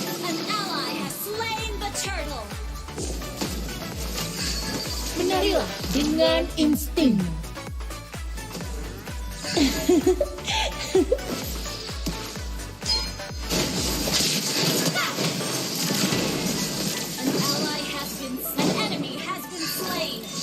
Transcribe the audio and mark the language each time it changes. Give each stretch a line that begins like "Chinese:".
English: An ally has slain the turtle.
Indonesian: Menarilah dengan insting.
English: An ally has been an enemy has been slain.